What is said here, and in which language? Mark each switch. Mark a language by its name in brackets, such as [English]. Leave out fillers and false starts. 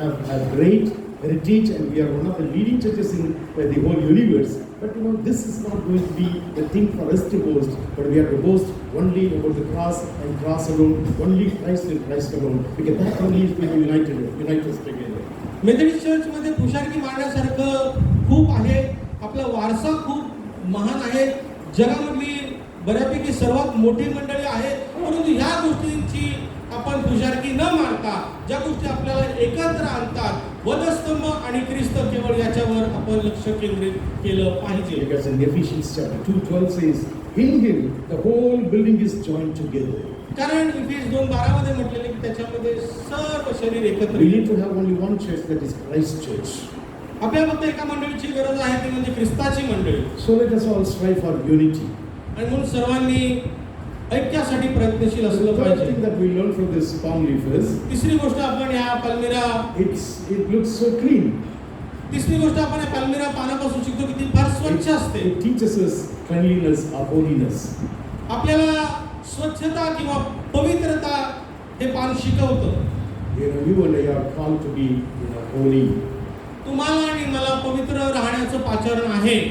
[English] have great heritage, and we are one of the leading churches in the whole universe. But this is not going to be the thing for us to boast, but we have to boast only about the cross and cross alone, only Christ and Christ alone, because that only is going to unite us together. [Marathi] Methodist चर्चमध्ये पुशारकी मांडण्यासारखं खूप आहे. आपला वारसा खूप महान आहे. जगामधली बऱ्यापैकी सर्वात मोठी मंडळी आहे. परंतु ह्या गोष्टींची आपण पुशारकी न मानता ज्या गोष्टी आपल्याला एकत्र आणतात, वधस्तंभ आणि ख्रिस्त केवळ याच्यावर आपण लक्ष केंद्रित केलं पाहिजे. [English] Because in Ephesians chapter 2:12 says, in him the whole building is joined together. [Marathi] कारण इफिस 2:12 मध्ये म्हटलेले की त्याच्यामध्ये सर्व शरीर एकत्र. [English] We need to have only one church, that is Christ Church. [Marathi] आपल्याला फक्त एका मंडळीची गरज आहे, ती म्हणजे ख्रिस्ताची मंडळी. [English] So let us all strive for unity. [Marathi] आणि म्हणून सर्वांनी ऐक्यासाठी प्रयत्नशील [English] The [Marathi] असलं [English] third [Marathi] पाहिजे. [English] thing that we learn from this palm leaf is, [Marathi] तिसरी गोष्ट आपण या पाल्मिरा [English] it looks so clean. [Marathi] तिसरी गोष्ट आपण या पाल्मिरा पानापासून शिकतो की ती फार स्वच्छ असते. [English] It teaches us cleanliness or holiness. [Marathi] आपल्याला स्वच्छता किंवा पवित्रता हे पान शिकवतं. You and I are called to be holy. तुम्हाला आणि मला पवित्र राहण्याचं पाचारण आहे.